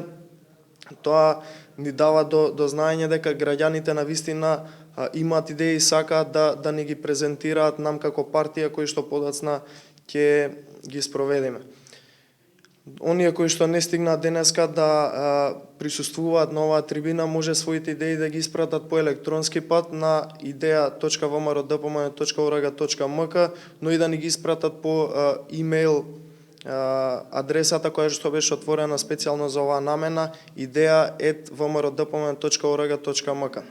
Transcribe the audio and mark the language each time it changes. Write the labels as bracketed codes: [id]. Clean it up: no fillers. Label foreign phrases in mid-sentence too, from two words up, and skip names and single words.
[mk] Тоа ни дава до знаење дека граѓаните на вистина имаат идеи и сакаат да ни ги презентираат нам како партија кои што подоцна ќе ги спроведеме. Оние кои што не стигнаат денеска да присуствуваат на оваа трибина, може своите идеи да ги испратат по електронски пат на idea.vmro.dpmn.org.mk, но и да ни ги испратат по имејл адресата која што беше отворена специјално за оваа намена, idea@vmro.dpmn.org.mk.